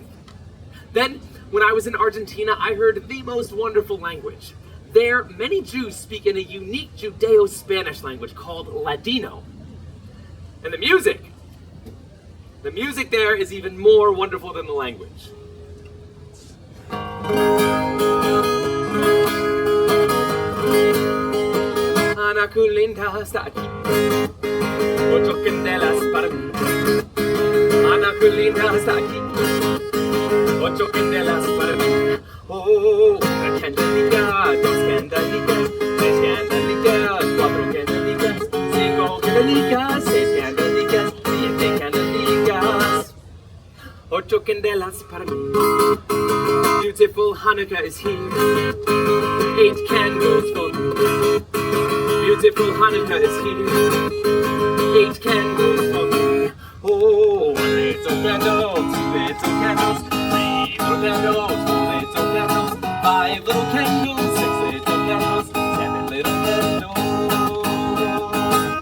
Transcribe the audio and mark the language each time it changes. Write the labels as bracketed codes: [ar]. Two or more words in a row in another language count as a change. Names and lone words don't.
[en] Then, when I was in Argentina, I heard the most wonderful language. There, many Jews speak in a unique Judeo-Spanish language called Ladino. And the music there is even more wonderful than the language. [lad] Ana Kulinda está aquí, ocho candelas para mí. Ana Kulinda está aquí, ocho candelas para mí. Oh, una candelita, 2 candelitas, 3 candelitas, 4 candelitas, 5 candelitas, 6 candelitas, 7 candelitas. 8 candelas para mí. [en] Beautiful Hanukkah is here. 8 candles for me. Beautiful Hanukkah is here. 8 candles for me. Oh, 1 little candle, 2 little candles, 3 little candles, 4 little candles, 5 little candles, 6 little candles, 7 little candles.